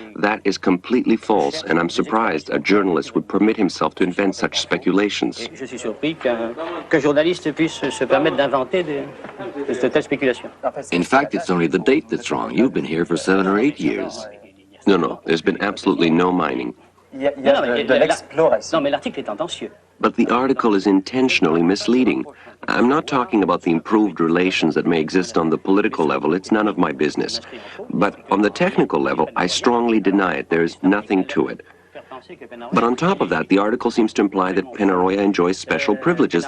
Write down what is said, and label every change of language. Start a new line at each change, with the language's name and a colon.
English: That is completely false, and I'm surprised a journalist would permit himself to invent such speculations. In fact, it's only the date that's wrong. You've been here for 7 or 8 years. No, there's been absolutely no mining.
French: Non, mais l'article est tendancieux.
English: But the article is intentionally misleading. I'm not talking about the improved relations that may exist on the political level. It's none of my business. But on the technical level, I strongly deny it. There's nothing to it. But on top of that, the article seems to imply that Penaroya enjoys special privileges.